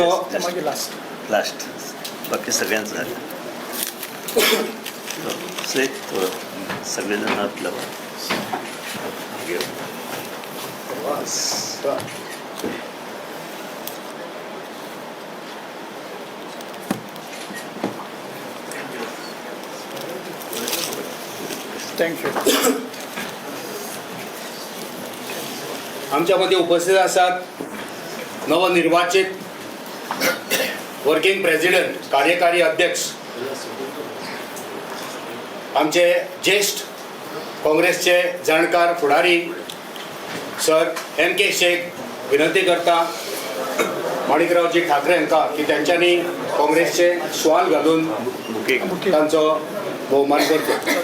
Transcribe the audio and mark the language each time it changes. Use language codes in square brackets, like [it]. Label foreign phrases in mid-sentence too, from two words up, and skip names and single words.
[mr] लास्ट बाकी सगळ्यांचं झालं. सगळेजण आपलं थँक्यू. [kok] आमच्या मध्ये उपस्थित आसात नवनिर्वाचित [en] working president, [kok] कार्यकारी अध्यक्ष आमचे ज्येष्ठ काँग्रेसचे जाणकार फुडारी सर MK शेख. विनंती करता माणिकरावजी ठाकरे हांकां की त्यांच्यानी काँग्रेसचे शॉल घालून तांचो भोवमान करचो.